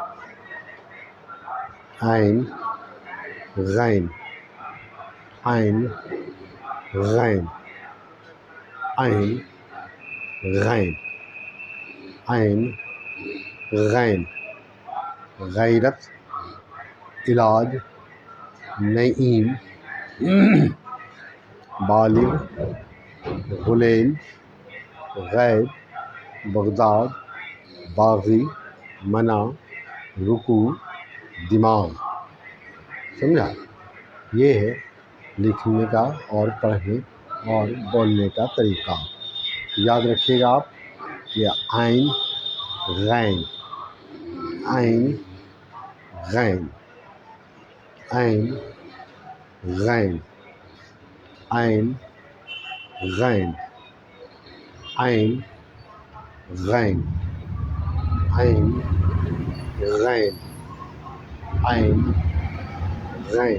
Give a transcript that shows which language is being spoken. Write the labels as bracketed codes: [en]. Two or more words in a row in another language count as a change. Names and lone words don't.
[ur] عین غین عین غین عین غین عین غین غیرت علاج نعیم بالغ غلیم غیب بغداد باغی منع رکوع دماغ۔ سمجھا؟ یہ ہے لکھنے کا اور پڑھنے اور بولنے کا طریقہ۔ یاد رکھیے گا آپ، یہ عین غین عین غین عین غین عین غین عین غین عین غین عین غین